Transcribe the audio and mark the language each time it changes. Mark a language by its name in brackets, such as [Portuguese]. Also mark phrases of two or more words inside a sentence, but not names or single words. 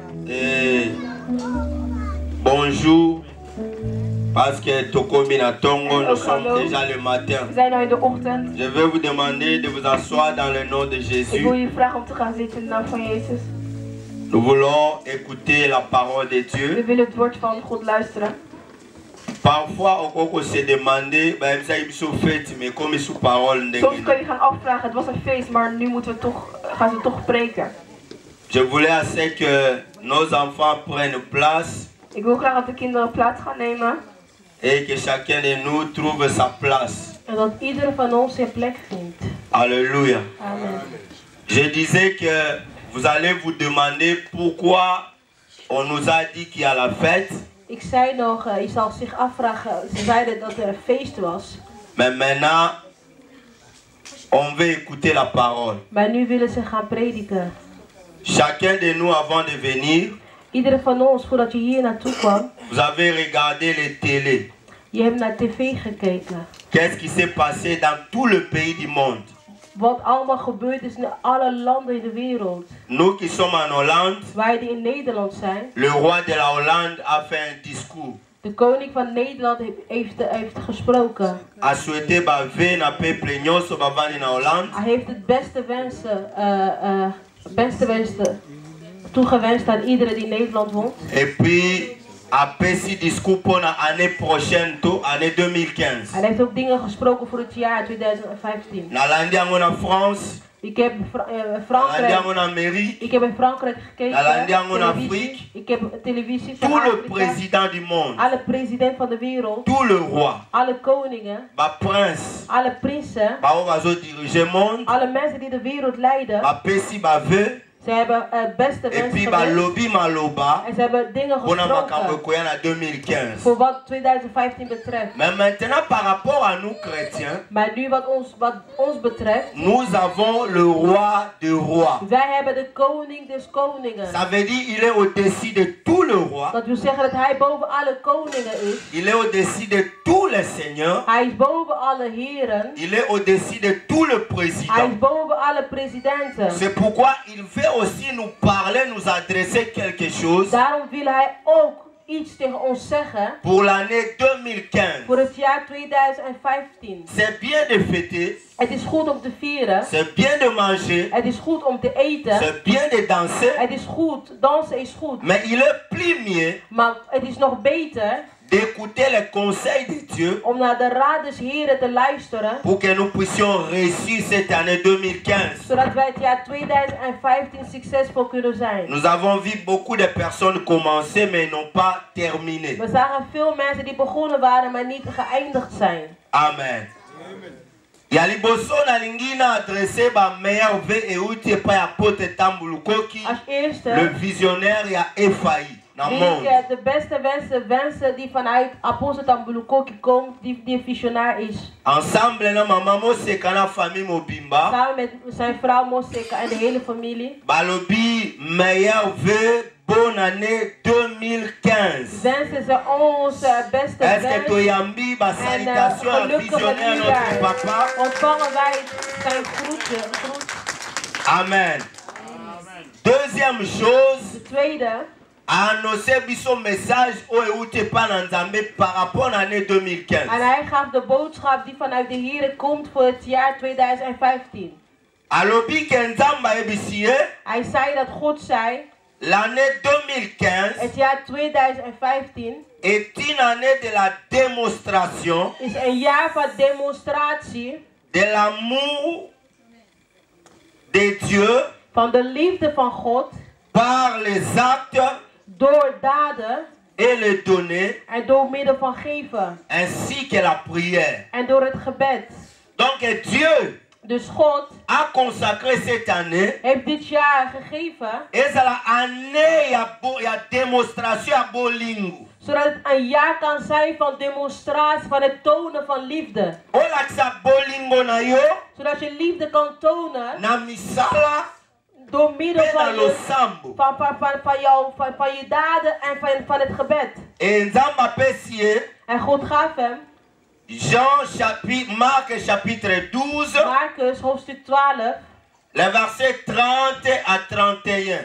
[French] Et bonjour. Parce que [Lingala] Tokomina Tongo, [French] nous sommes déjà le matin. [Dutch] We zijn nu in de ochtend. [French] Je vais vous demander de vous asseoir dans le nom de [Dutch] Ik [French] Jésus. [Dutch] wil je vragen om te gaan zitten in de naam van Jezus. [French] Nous voulons écouter la parole de [Dutch] We [French] Dieu. [Dutch] willen het woord van God luisteren. [French] Parfois, on se demander, mais comme sous parole. [Dutch] Soms kun je gaan afvragen, het was een feest, maar nu moeten we gaan ze toch spreken. [French] Je voulais assez que nos enfants prennent place [Dutch] Ik wil graag dat de kinderen plaats gaan nemen. [French] et que chacun de nous trouve sa place. [Dutch] En dat ieder van ons zijn plek vindt. [French] Alléluia. Amen. Je disais que vous allez vous demander pourquoi on nous a dit qu'il y a la fête. [Dutch] Ik zei nog, je zal zich afvragen, ze zeiden dat er een feest was. [French] Mais maintenant, on veut écouter la parole. [Dutch] Maar nu willen ze gaan prediken. [French] Chacun de nous avant de venir, [Dutch] Ieder van ons, voordat je hier naartoe kwam, [French] vous avez regardé les télés. [Dutch] je hebt naar tv gekeken. [French] Qu'est-ce qui s'est passé dans tout le pays du monde? [Dutch] Wat allemaal gebeurd is in alle landen in de wereld. [French] Nous qui sommes en Hollande, [Dutch] Wij die in Nederland zijn. [French] le roi de la Hollande a fait un discours. [Dutch] De koning van Nederland heeft gesproken. [French] A souhaité [Lingala] baver na peuple nyonso bavandi na Hollande. [Dutch] Hij heeft het beste wensen toegewenst aan iedereen die in Nederland woont. [French] Et puis a fait discours pour l'année prochaine, année 2015. [Dutch] Hij heeft ook dingen gesproken voor het jaar 2015. [Lingala] Na landiango na France, [Dutch] Ik heb [Lingala] landiango na Amérique, [Dutch] Ik heb in Frankrijk gekeken. [Lingala] Afrique. [Dutch] Ik heb televisie van [French] tout le [Dutch] Afrika. [French] président du monde, [Dutch] Alle president van de wereld. [French] tout le roi, [Dutch] Alle koningen. [Lingala] ba prince, [Dutch] Alle prinsen. [Lingala] ba obazo diriger monde, [Dutch] Alle mensen die de wereld leiden. [Lingala] ba pesi ba vœu. [Dutch] Ze hebben het beste [French] Et [Dutch] wensen [Lingala] puis ba [Dutch] gewenst. [Lingala] lobby maloba, [Dutch] En ze hebben dingen [Lingala] pour na makambo [Dutch] gesproken. [Lingala] koya na 2015. [Dutch] Voor wat 2015 betreft. [French] Mais maintenant par rapport à nous chrétiens, [Dutch] Maar nu wat ons betreft. [French] nous avons le roi des rois. [Dutch] Wij hebben de koning des koningen. [French] Ça veut dire il est au-dessus de tout le roi. [Dutch] Dat wil zeggen dat hij boven alle koningen is. [French] Il est au-dessus de tous les seigneurs. [Dutch] Hij is boven alle heren. [French] Il est au-dessus de tout le [Dutch] Hij [French] président. [Dutch] is boven alle presidenten. [French] C'est pourquoi il veut aussi nous parler, nous adresser quelque chose [Dutch] Daarom wil hij ook iets tegen ons zeggen. [French] pour l'année 2015. [Dutch] Voor het jaar 2015. [French] C'est bien de fêter, [Dutch] Het is goed om te vieren. [French] c'est bien de manger, [Dutch] Het is goed om te eten. [French] c'est bien de danser, [Dutch] Het is goed. Dansen is goed. [French] mais il est plus mieux [Dutch] Maar het is nog beter [French] d'écouter les conseils de Dieu [Dutch] om naar de raad des heren te luisteren. [French] pour que nous puissions réussir cette année 2015. [Dutch] Zodat wij het jaar 2015 succesvol kunnen zijn. [French] Nous avons vu beaucoup de personnes commencer mais n'ont pas terminé. [Dutch] We zagen veel mensen die begonnen waren maar niet geëindigd zijn. [French] Amen. [Lingala] Ya liboso na lingina adressé ba [French] meilleur vœu et outil [Lingala] pa ya pote tambulukoki. [Dutch] Als eerste [French] Le visionnaire [Lingala] ya Efai na [Dutch] wil [French] monde. [Dutch] ik de beste wensen die vanuit Apostel Tambulukoki komt, die visionair is. [Lingala] Ensemble na mama Moseka na famille Mobimba. [Dutch] Samen met zijn vrouw Moseka en de hele familie. [French] Balobi meilleur vœu bonne année 2015. 2015. [Dutch] Wensen ze ons beste [French] Est-ce que [Dutch] wens. [Lingala] tu yambi ba salutation à [Dutch] gelukkige [French] visionnaire notre [Dutch] nieuwjaar. [French] papa? [Dutch] Ontvangen wij zijn groeten. [French] Amen. Deuxième chose, [Dutch] De tweede, [Lingala] annoncer biso message o euti pa na Nzambe [French] par rapport à l'année 2015. [Dutch] en hij gaf de boodschap die vanuit de Heer komt voor het jaar 2015. [Lingala] Alobi ke Nzamba ebisie, [Dutch] Hij zei dat God zei, [French] l'année 2015 [Dutch] het jaar 2015 [French] est une année de la démonstration [Dutch] is een jaar van demonstratie [French] de l'amour de Dieu [Dutch] van de liefde van God [French] par les actes [Dutch] door daden [French] et les données [Dutch] en door middel van geven [French] ainsi que la prière. [Dutch] en door het gebed. [French] Donc Dieu [Dutch] Dus God [French] a consacré cette année [Dutch] heeft dit jaar gegeven [French] et c'est l'année [Lingala] ya démonstration à bolingo. [Dutch] zodat het een jaar kan zijn van demonstratie, van het tonen van liefde. [Lingala] Olakisa bolingo na yo [Dutch] Zodat je liefde kan tonen [Lingala] na misala [Dutch] door middel [Lingala] pe na [Dutch] van [Lingala] losambo. [Dutch] van je daden en van het gebed. [Lingala] Et Nzamba pesie [Dutch] En God gaf hem, [French] Marc chapitre 12, [Dutch] Marcus hoofdstuk 12, [French] les versets 30 à 31.